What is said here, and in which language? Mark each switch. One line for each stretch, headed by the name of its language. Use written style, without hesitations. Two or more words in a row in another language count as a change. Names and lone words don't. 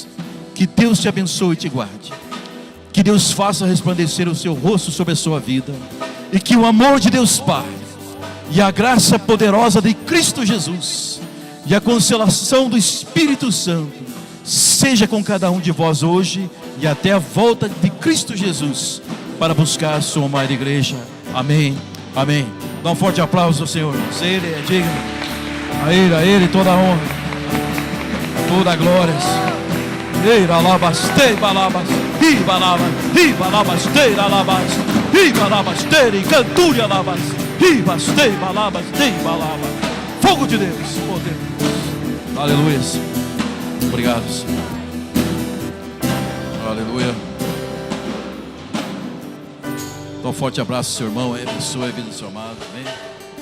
Portuguese: Que Deus te abençoe e te guarde. Que Deus faça resplandecer o seu rosto sobre a sua vida, e que o amor de Deus Pai e a graça poderosa de Cristo Jesus e a consolação do Espírito Santo seja com cada um de vós hoje e até a volta de Cristo Jesus para buscar a sua amada igreja. Amém, amém. Dá um forte aplauso ao Senhor. Ele é digno. A Ele toda a honra, toda a glória. Eira alabas, te balabas, ribalabas, ribalabas, te alabas, ribalabas, te cantura alabas, ribas, te balabas, te balabas. Fogo de Deus, poder. Aleluia. Obrigado, Senhor. Aleluia. Dá um forte abraço ao seu irmão, abençoe a vida do seu amado. Amém.